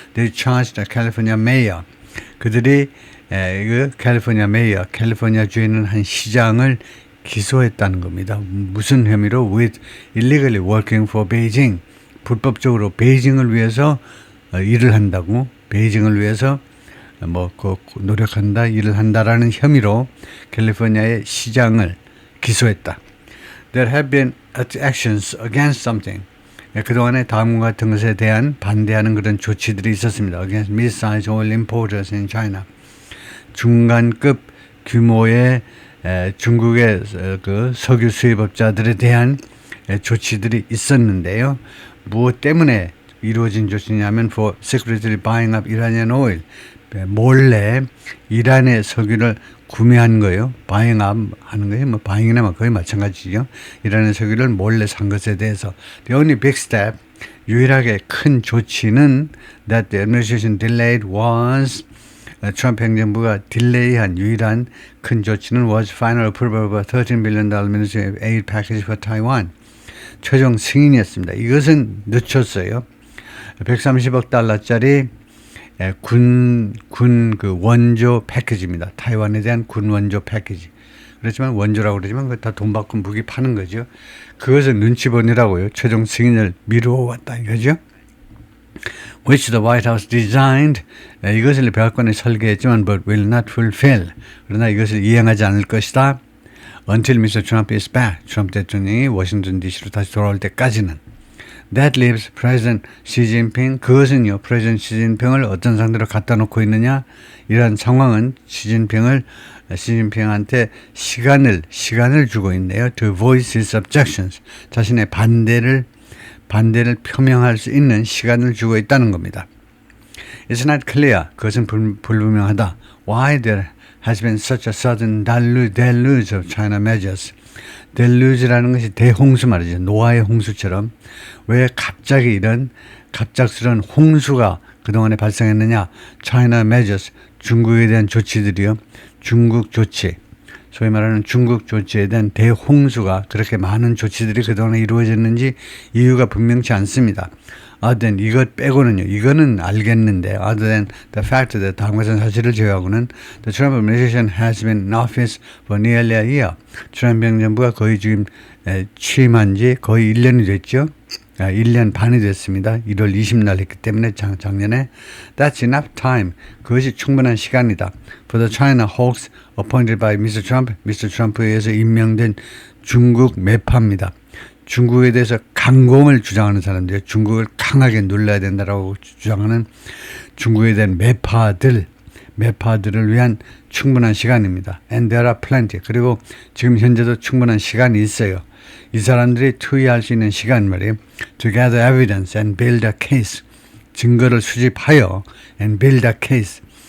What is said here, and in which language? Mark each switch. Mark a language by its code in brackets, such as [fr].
[en] They charged a California mayor. [ko] 그들이 캘리포니아 주에 있는 한 시장을 기소했다는 겁니다. 무슨 혐의로? [en] With illegally working for Beijing. [ko] 불법적으로 베이징을 위해서 일을 한다고, 베이징을 위해서 노력한다, 일을 한다라는 혐의로 캘리포니아의 시장을 기소했다. [en] There have been actions against something. [ko] 그동안에 다음과 같은 것에 대한 반대하는 그런 조치들이 있었습니다. [en] Against mid-sized oil importers in China. [ko] 중간급 규모의 중국의 그 석유 수입업자들에 대한 조치들이 있었는데요. 무엇 때문에 이루어진 조치냐면 [en] for secretly buying up Iranian oil. [ko] 몰래 이란의 석유를 구매한 거예요. buying up 하는 거예요. buying이나 거의 마찬가지죠. 이란의 석유를 몰래 산 것에 대해서. [en] The only big step, [ko] 유일하게 큰 조치는 [en] that the administration delayed was [ko] 트럼프 행정부가 딜레이한 유일한 큰 조치는 [en] was final approval of a $13 billion military aid package for Taiwan. [ko] 최종 승인이었습니다. 이것은 늦췄어요. 130억 달러짜리 군 그 원조 패키지입니다. 타이완에 대한 군 원조 패키지. 그렇지만 원조라고 그러지만 그거 다 돈 받고 무기 파는 거죠. 그것을 눈치 보느라고요. 최종 승인을 미루어왔다 이거죠. [en] Which the White House designed. [ko] 이것을 백악관에 설계했지만 [en] but will not fulfill. [ko] 그러나 이것을 이행하지 않을 것이다. [en] Until Mr. Trump is back. [ko] 트럼프 대통령이 워싱턴 DC로 다시 돌아올 때까지는. [en] That leaves President Xi Jinping. [ko] 그것은요. President Xi Jinping을 어떤 상태로 갖다 놓고 있느냐. 이런 상황은 시진핑한테 시간을 주고 있네요. [en] To voice his objections. [ko] 자신의 반대를 표명할 수 있는 시간을 주고 있다는 겁니다. [en] It's not clear. [ko] 그것은 불분명하다. [en] Why there has been such a sudden deluge of China measures. [ko] deluge라는 것이 대홍수 말이죠. 노아의 홍수처럼 왜 갑자기 이런 갑작스러운 홍수가 그동안에 발생했느냐. [en] China measures. [ko] 중국에 대한 조치들이요. 중국 조치. 소위 말하는 중국 조치에 대한 대홍수가 그렇게 많은 조치들이 그동안에 이루어졌는지 이유가 분명치 않습니다. [en] Other than [ko] 이것 빼고는요. [en] 이거는 알겠는데 other than the fact that [ko] 다음 것은 사실을 제외하고는 [en] the Trump administration has been in office for nearly a year. [ko] 트럼프 행정부가 거의 지금 취임한 지 거의 1년이 됐죠. 1년 반이 됐습니다. 1월 20날 했기 때문에 작년에 [en] That's enough time. [ko] 그것이 충분한 시간이다. [en] For the China hawks appointed by Mr. Trump. Mr. [ko] Trump에 의해서 임명된 중국 매파입니다. 중국에 대해서 강공을 주장하는 사람들, 중국을 강하게 눌러야 된다라고 주장하는 중국에 대한 매파들을 위한 충분한 시간입니다. [en] And there are plenty. [ko] 그리고 지금 현재도 충분한 시간이 있어요. 이 사람들이 투여할 수 있는 시간 말이에요. [en] To gather evidence and build a case. [ko] 증거를 수집하여 [en] and build a case.